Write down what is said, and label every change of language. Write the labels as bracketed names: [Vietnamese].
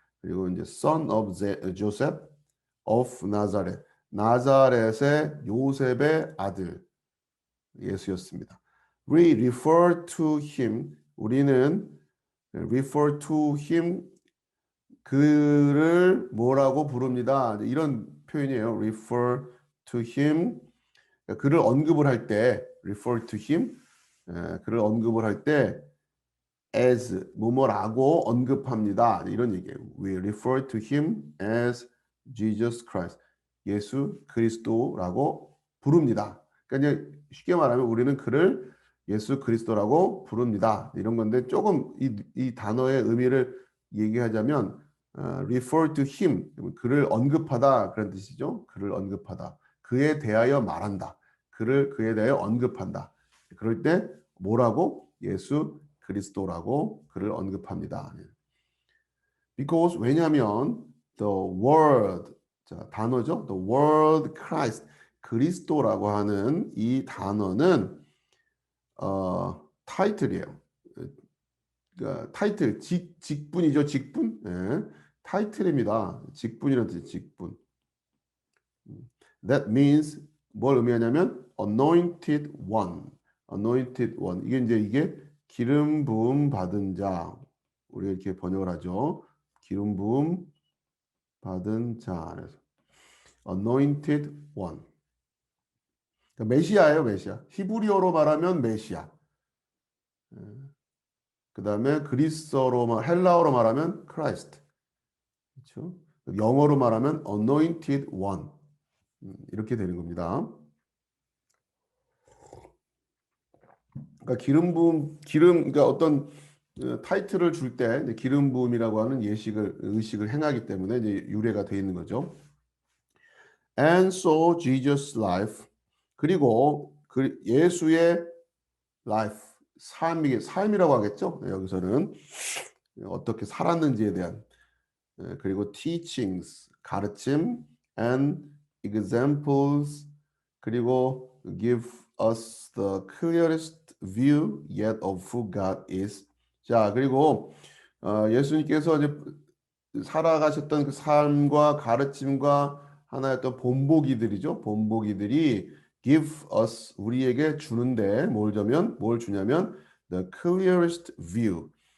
[Korean] 그리고 이제 [English] son of Joseph of Nazareth [Korean] 나자렛의 요셉의 아들 예수였습니다. [English] We refer to him [Korean] 우리는 [English] refer to him [Korean] 그를 뭐라고 부릅니다. 이런 표현이에요. [English] refer to him [Korean] 그를 언급을 할 때 refer to him 그를 언급을 할 때 as 뭐뭐라고 언급합니다. 이런 얘기예요. [English] We refer to him as Jesus Christ. [Korean] 예수 그리스도라고 부릅니다. 그러니까 이제 쉽게 말하면 우리는 그를 예수 그리스도라고 부릅니다. 이런 건데 조금 이 단어의 의미를 얘기하자면 [English] refer to him [Korean] 그를 언급하다 그런 뜻이죠. 그를 언급하다. 그에 대하여 말한다. 그에 대하여 언급한다. 그럴 때 뭐라고? 예수 그리스도라고 그를 언급합니다. [English] Because [Korean] 왜냐하면 [English] the word [Korean] 자, 단어죠. [English] The word Christ [Korean] 그리스도라고 하는 이 단어는 타이틀이에요. 그러니까 타이틀 직분이죠. 직분. 예. 타이틀입니다. 직분이라는 뜻 직분. [English] That means [Korean] 뭘 의미하냐면 [English] anointed one. anointed one. [Korean] 이게 기름 부음 받은 자. 우리가 이렇게 번역을 하죠. 기름 부음 받은 자. [English] anointed one. [Korean] 그러니까 메시아예요, 메시아. 히브리어로 말하면 메시아. 그 다음에 헬라어로 말하면 크라이스트. 그렇죠? 영어로 말하면 [English] anointed one. [Korean] 이렇게 되는 겁니다. 그러니까 그러니까 어떤 타이틀을 줄 때 기름 부음이라고 하는 의식을 행하기 때문에 이제 유래가 되어 있는 거죠. [English] And so Jesus' life [Korean] 그리고 예수의 [English] life [Korean] 삶이라고 하겠죠. 여기서는 어떻게 살았는지에 대한 그리고 [English] teachings [Korean] 가르침 [English] and examples [Korean] 그리고 [English] give us the clearest view yet of who God is. [Korean] 자, 그리고 예수님께서 이제 살아가셨던 그 삶과 가르침과 하나의 어떤 본보기들이죠. 본보기들이 [English] give us [Korean] 우리에게 주는데 뭘 주냐면 [English] the clearest view.